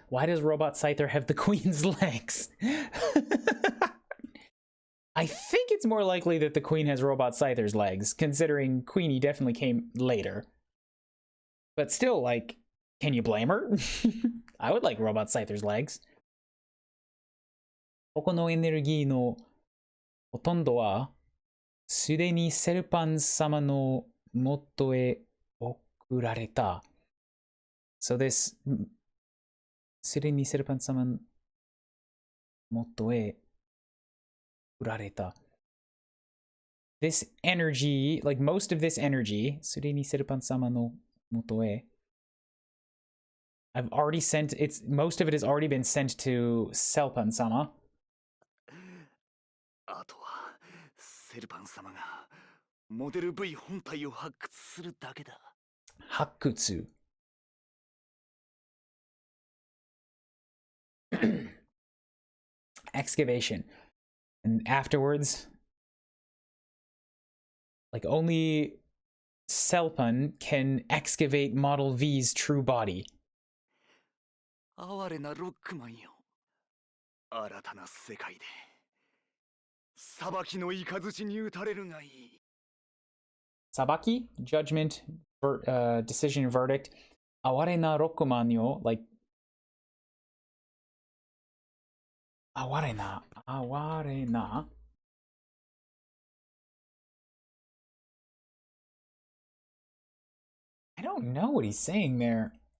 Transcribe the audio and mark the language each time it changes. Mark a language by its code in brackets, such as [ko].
[en] Why does Robot Scyther have the Queen's legs? I think it's more likely that the Queen has Robot Scyther's legs, considering Queenie definitely came later. But still, like, can you blame her? I would like Robot Scyther's legs. [ja] ここのエネルギーのほとんどはすでにセルパン様の元へ送られた。 [en] So this [ja] すでにセルパン様の元へ送られた。 [en] This energy, like most of this energy, [ja] すでにセルパン様の元へ [en] I've already sent most of it has already been sent to Selpan-sama. [ja] あとはセルパン様がモデル V 本体を発掘するだけだ。発掘。 [en] Excavation. And afterwards, like only Selpan can excavate Model V's true body. [ja] 哀れなロックマンよ。新たな世界で裁きの雷に打たれるがいい。 [en] Sabaki, judgment, decision, verdict. [ja] Aware na rokuman yo, [en] like [ja] aware na. [en] I don't know what he's saying there.